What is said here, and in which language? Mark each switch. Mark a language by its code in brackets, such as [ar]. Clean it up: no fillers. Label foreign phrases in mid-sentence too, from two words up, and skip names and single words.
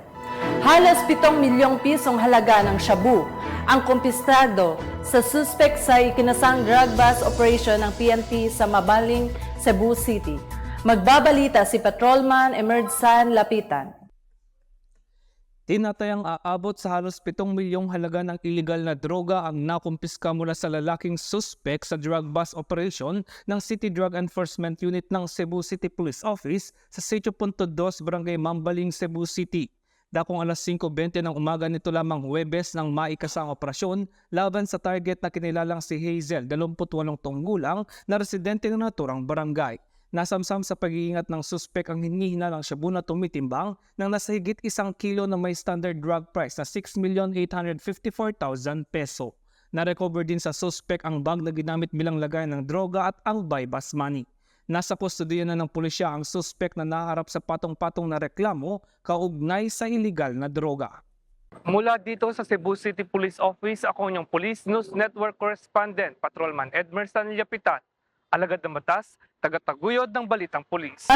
[tl] Halos 7 milyong pisong halaga ng shabu ang kumpiskado sa suspect sa ikinasang [en] drug bust operation [tl] ng PNP sa Mabaling, Cebu City. Magbabalita si Patrolman Emerson Lapitan. Tinatayang aabot sa halos 7 milyong halaga ng illegal na droga ang nakumpiska mula sa lalaking suspect sa [en] drug bust operation [tl] ng City Drug Enforcement Unit ng Cebu City Police Office sa Sitio Punto 2, Barangay Mambaling, Cebu City. Dakong alas 5:20 ng umaga nito lamang Huwebes nang maikasang operasyon laban sa target na kinilalang si Hazel, 28 taong gulang na residente ng naturang barangay. Nasamsam sa pag-iingat ng suspect ang hinihinalang shabu na tumitimbang ng nasa higit 1 kilo na may [en] standard drug price [tl] na 6,854,000 peso. Na-recover din sa suspect ang bag na ginamit bilang lagay ng droga at ang [en] buy-bust money. [tl] Nasa kustodiya na ng pulisya ang suspect na naharap sa patong-patong na reklamo kaugnay sa iligal na droga. Mula dito sa Cebu City Police Office, ako ang [en] Police News Network Correspondent, [tl] Patrolman Emerson Lapitan. Alagad ng batas, tagataguyod ng Balitang Pulis.